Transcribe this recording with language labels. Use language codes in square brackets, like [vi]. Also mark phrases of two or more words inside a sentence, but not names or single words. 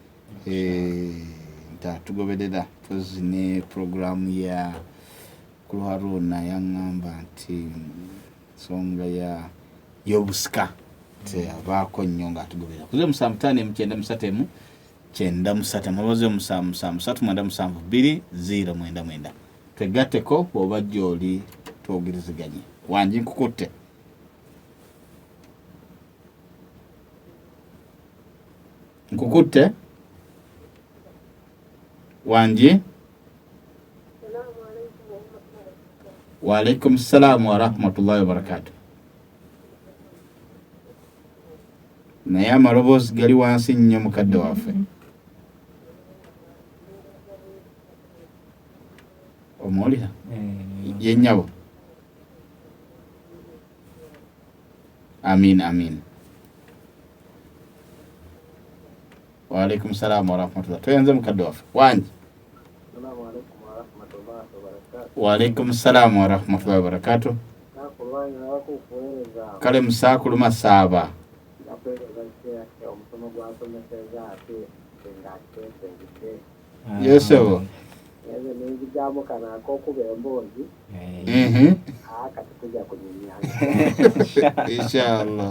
[lg] tugoberera pozi ne programu ya kulu Haruna yaŋŋamba nti nsonga y'obusika abaako nnyo ng'atugoberera kuze 75 9 mabaze 737 twegatteko bw'oba gy'oli twogerezeganye. Wangi nkukutte wangi. [ar] وعليكم السلام ورحمة الله وبركاته. [lg] Naye amaloboozi gali wansi nnyo mukadde waffe. Omuwulira yennyabo. Amin. [ar] وعليكم السلام ورحمة الله. [lg] Toyenze mukadde waffe wangi. [ar] وعليكم السلام ورحمة الله وبركاته. [lg] Kale musaakulu masaaba. Yeso. Inshallah.